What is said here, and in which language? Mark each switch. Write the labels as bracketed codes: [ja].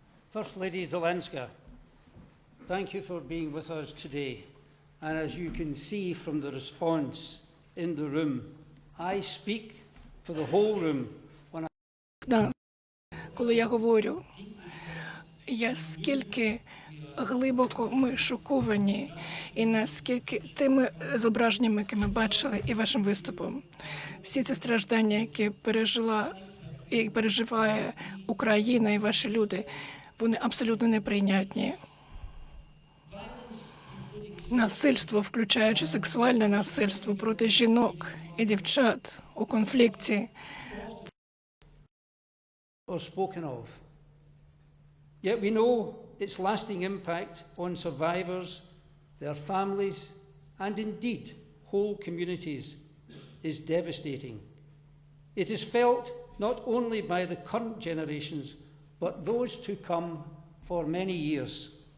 [en] First Lady Zelenska, thank you for being with us today. And as you can see from the response in the room, I speak for the whole room when I... [uk] Коли я говорю, скільки глибоко ми шоковані, і наскільки тими зображеннями, які ми бачили, і вашим виступом, всі ці страждання, які пережила і переживає Україна і ваші люди, вони абсолютно неприйнятні. Насильство, включаючи сексуальне насильство проти жінок і дівчат у конфлікті. [en] Or spoken of. Yet we know its lasting impact on survivors, their families, and indeed whole communities is devastating. It is felt not only by the current generations, but those to come for many years.